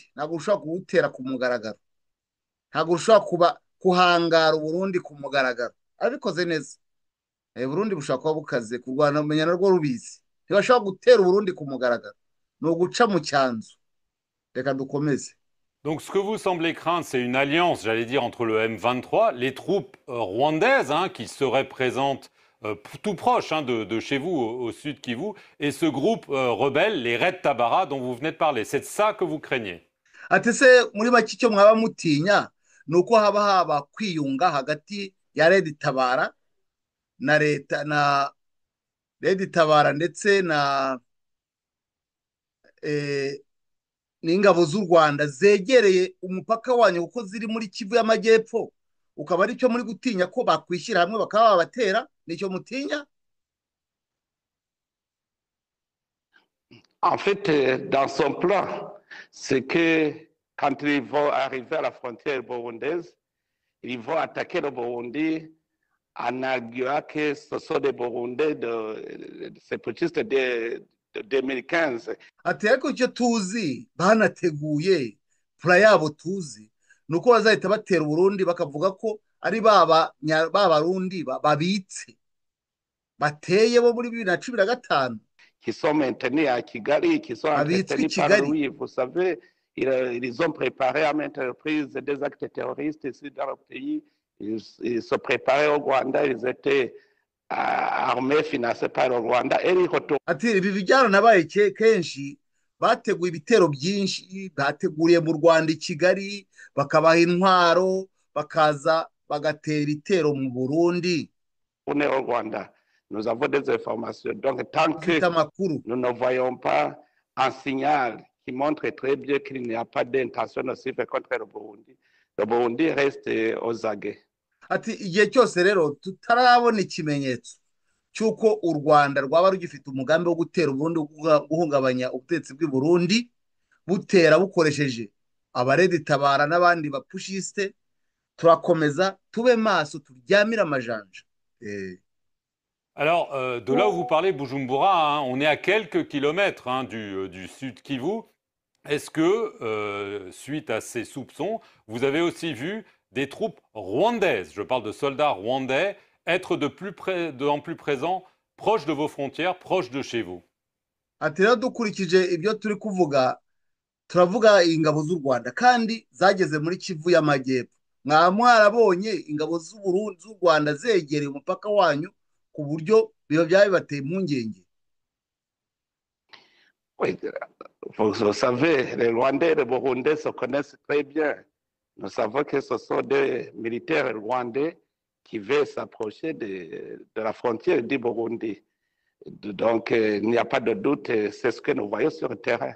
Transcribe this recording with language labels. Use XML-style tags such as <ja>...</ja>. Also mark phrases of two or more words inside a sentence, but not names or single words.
<rw>Ntabwo rushobora kuwutera ku mugaragaro, ntabwo rushobora kuhangara Uburundi ku mugaragaro. Abikoze neza Burundi bushobora kuba bukaze ku Rwanda, umenya narwo rubizi. Ntibashobora gutera Uburundi ku mugaragaro, ni uguca mu cyanzu. Reka dukomeze.</rw> <fr>Donc ce que vous semblez craindre, c'est une alliance, j'allais dire, entre le M23, les troupes rwandaises qui seraient présentes tout proche de chez vous, au sud Kivu, et ce groupe rebelle, les Red Tabara, dont vous venez de parler. C'est ça que vous craignez?</fr> <rw>Ati se muri make icyo mwaba mutinya ni uko haba kwiyunga hagati ya Red Tabara na leta, na Red Tabara ndetse n'ingabo z'u Rwanda zegereye umupaka wanyu kuko ziri muri Kivu y'Amajyepfo, ukaba ari cyo muri gutinya ko bakwishyira hamwe bakaba babatera? Nicyo mutinya?</rw> <fr>En fait, dans son plan, c'est que quand ils vont arriver à la frontière burundaise, ils vont attaquer le Burundi en arguant que ce sont des Burundais de sépaраtistes de 2015.</fr> <rw>Ati ariko icyo tuzi banateguye pura yabo tuzi nuko bazahita batera Burundi bakavuga ko ari babarundi babitse bateye bo muri 2015</rw> <fr>qui sont maintenus à Kigali, qui sont entretenus par lui. Vous savez, ils ont préparé à maintes reprises des actes terroristes ici dans le pays. Ils se préparaient au Rwanda, ils étaient armés, financés par le Rwanda, et ils retournent.</fr> <rw>Ati ibi byaranabaye kenshi, bateguye ibitero byinshi, bateguriye mu Rwanda, i Kigali, bakabaha intwaro, bakaza bagatera ibitero mu Burundi.</rw> <fr>On est au Rwanda. Nous avons des informations. Donc, tant que nous ne voyons pas un signal qui montre très bien qu'il n'y a pas d'intention nocive contre le Burundi reste aux aguets.</fr> <rw>Ati igihe cyose rero tutarabona ikimenyetso cyuko u Rwanda rwaba rugifite umugambi wo gutera Burundi, guhungabanya ubutegetsi bw'i Burundi, butera bukoresheje abaredi tabara n'abandi bapushiste, turakomeza tube maso, turyamira amajanja.</rw> <fr>Alors, de là où vous parlez, Bujumbura, on est à quelques kilomètres du sud Kivu. Est-ce que, suite à ces soupçons, vous avez aussi vu des troupes rwandaises, je parle de soldats rwandais, être de plus en plus présents, proches de vos frontières, proches de chez vous?</fr> <rw>Ati rero dukurikije ibyo turi kuvuga, turavuga ingabo z'u Rwanda kandi zageze muri Kivu y'Amajyepfo. Mwarabonye ingabo z'u Rwanda zegereye umupaka wanyu ku buryo biba byabibateye impungenge?</rw> <fr>Oui, vous savez, les Rwandais et les Burundais se connaissent très bien. Nous savons que ce sont des militaires rwandais qui veulent s'approcher de la frontière du Burundi. Donc, il n'y a pas de doute, c'est ce que nous voyons sur le terrain.</fr>